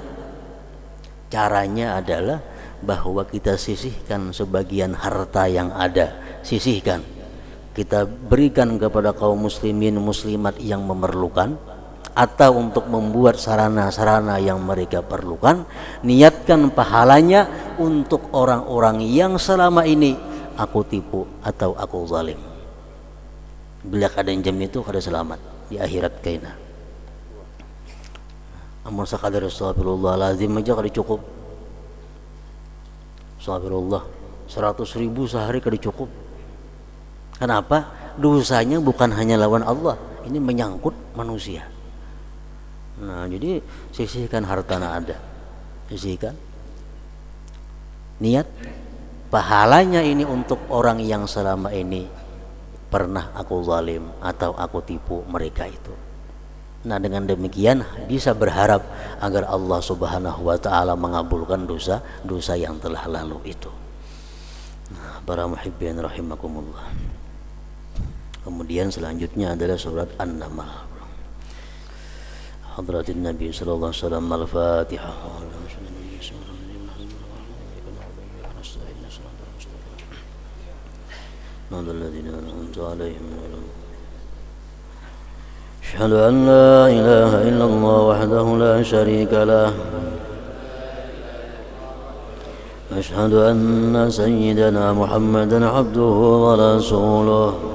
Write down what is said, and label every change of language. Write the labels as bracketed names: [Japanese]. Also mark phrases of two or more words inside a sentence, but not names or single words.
[Indonesian] Caranya adalah bahwa kita sisihkan sebagian harta yang ada, sisihkan, kita berikan kepada kaum muslimin muslimat yang memerlukan, atau untuk membuat sarana-sarana yang mereka perlukan. Niatkan pahalanya untuk orang-orang yang selama ini aku tipu atau aku zalim. [Banjar] Bila kada jam itu kada selamat di akhirat kaina. Amun sakadar astagfirullahalazim aja kada cukup. Astagfirullah, 100.000 sehari kada cukup. [Indonesian] Kenapa? Dosanya bukan hanya lawan Allah, ini menyangkut manusia. Nah, jadi sisihkan hartana ada, sisihkan. Niat pahalanya ini untuk orang yang selama ini pernah aku zalim atau aku tipu mereka itu. Nah, dengan demikian bisa berharap agar Allah [Arabic] سبحانه وتعالى [Indonesian] mengabulkan dosa-dosa yang telah lalu itu. Nah, para [Arabic] المحبين رحمكم الله. [Indonesian] Kemudian selanjutnya adalah surat An-Naml. [Arabic] حضرة النبي صلى الله عليه وسلم الفاتحة. أشهد أن لا إله إلا الله وحده لا شريك له أشهد أن سيدنا محمدا عبده ورسوله